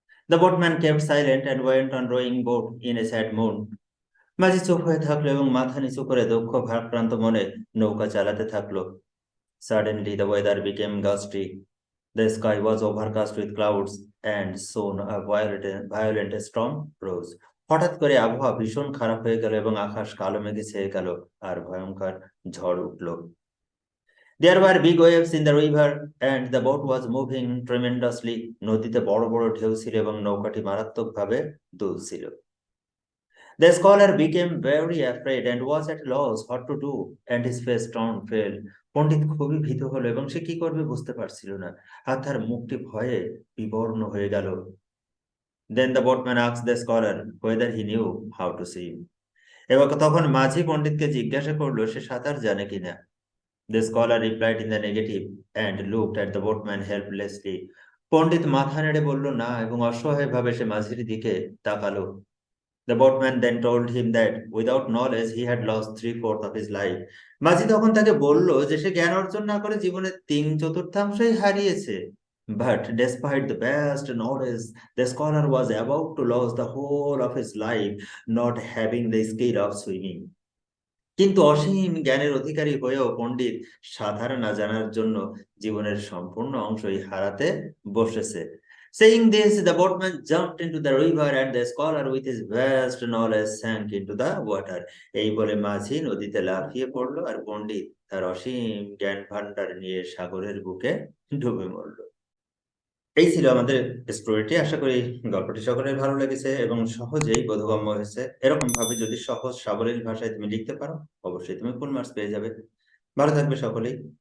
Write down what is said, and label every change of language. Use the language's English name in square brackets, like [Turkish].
[English] The boatman kept silent and went on rowing boat in a sad mood. [Bangla] মাঝি চুপ হয়ে থাকলো এবং মাথা নিচু করে দুঃখ ভারাক্রান্ত মনে নৌকা চালাতে থাকলো। [English] Suddenly the weather became gusty. The sky was overcast with clouds and soon a violent storm rose. [Bangla] হঠাৎ করে আবহাওয়া ভীষণ খারাপ হয়ে গেল এবং আকাশ কালো মেঘে ছেয়ে গেল আর ভয়ঙ্কর ঝড় উঠল। [English] There were big waves in the river and the boat was moving tremendously. [Bangla] নদীতে বড় বড় ঢেউ ছিল এবং নৌকাটি মারাত্মকভাবে দুলছিল। [English] The scholar became very afraid and was at loss what to do and his face turned pale. [Bangla] পণ্ডিত খুবই ভীত হলো এবং সে কি করবে বুঝতে পারছিল না আর তার মুখটি ভয়ে বিবর্ণ হয়ে গেল। [English] Then the boatman asked the scholar whether he knew how to swim. [Bangla] এবার তখন মাঝি পণ্ডিতকে জিজ্ঞাসা করলো সে সাঁতার জানে কিনা। [English] The scholar replied in the negative and looked at the boatman helplessly. [Bangla] পণ্ডিত মাথা নেড়ে বলল না এবং অসহায়ভাবে সে মাঝির দিকে তাকালো। [English] The boatman then told him that without knowledge he had lost 3/4 of his life. [Bangla] মাঝি তখন তাকে বলল যে সে জ্ঞান অর্জন না করে জীবনের 3/4 হারিয়েছে। [English] But despite the best knowledge, the scholar was about to lose the whole of his life, not having the skill of swimming. [Bangla] কিন্তু অসীম জ্ঞানের অধিকারী হয়েও পণ্ডিত সাঁতার না জানার জন্য জীবনের সম্পূর্ণ অংশই হারাতে বসেছে। [English] Saying this, the boatman jumped into the river and the scholar with his vast knowledge sank into the water. [Bangla] এই বলে মাঝি নদীতে লাফিয়ে পড়লো আর পণ্ডিত তার অসীম জ্ঞান ভান্ডার নিয়ে সাগরের বুকে ডুবে মরল। এই ছিল আমাদের স্টোরিটি। আশা করি গল্পটি সকলের ভালো লেগেছে এবং সহজেই বোধগম্য হয়েছে। এরকম ভাবে যদি সহজ সাবলীল ভাষায় তুমি লিখতে পারো অবশ্যই তুমি ফুল মার্কস পেয়ে যাবে। ভালো থাকবে সকলেই।